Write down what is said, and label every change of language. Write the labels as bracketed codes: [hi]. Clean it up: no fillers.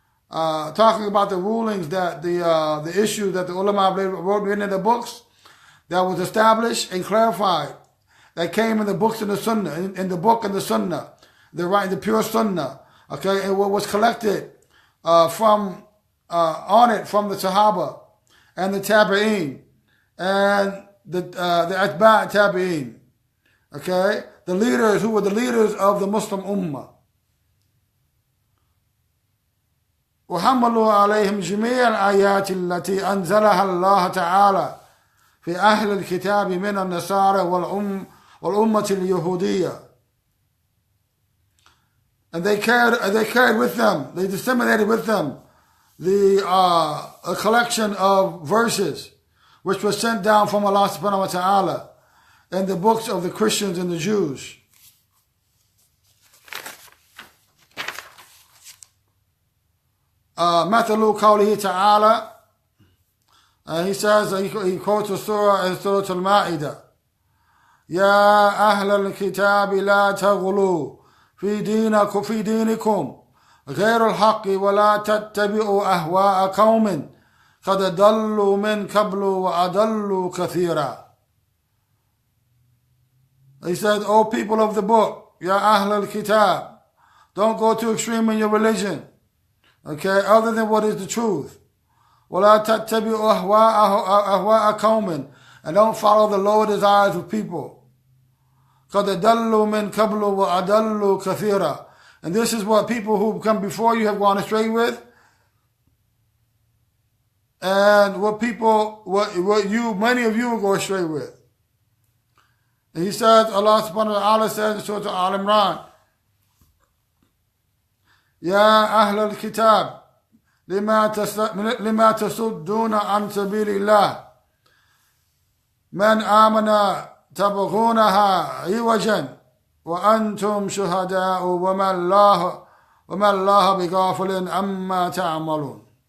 [en] talking about the rulings that the issue that the ulama wrote in the books that was established and clarified, that came in the books and the sunnah, in the book and the sunnah, the pure sunnah, okay, and what was collected from the Sahaba and the Tabi'een and the Atba' Tabi'een, okay, the leaders who were the leaders of the Muslim Ummah. [ar] وحملوا عليهم جميع الآيات التي أنزلها الله تعالى في أهل الكتاب من النصارى والأمة اليهودية. [en] And they carried with them, they disseminated with them a collection of verses which was sent down from Allah subhanahu wa ta'ala in the books of the Christians and the Jews. [ar] مثل قوله تعالى, [en] he says, he quotes a surah in Surah Al-Ma'idah, [ar] يا أهل الكتاب لا تغلوا في دينكم غير الحق ولا تتبعوا أهواء قوم قد ضلوا من قبل وأضلوا كثيرا. [en] He said, O people of the book, [ar] Ya Ahl al-Kitab, [en] don't go too extreme in your religion, okay, other than what is the truth. [ar] وَلَا تَتَّبِعُوا أَهْوَاءَ قَوْمٍ, [en] and don't follow the lower desires of people. [ar] قَدْ ضَلُّوا مِنْ قَبْلُ وَأَضَلُّوا كَثِيرًا. [en] And this is what people who come before you have gone astray with, and what many of you will go astray with. And he says, Allah subhanahu wa ta'ala says in Surah Al-Imran, [ar] يا أهل الكتاب لما تصدون عن سبيل الله من آمن تبغونها عوجا وأنتم شهداء وما الله بغافل عما تعملون.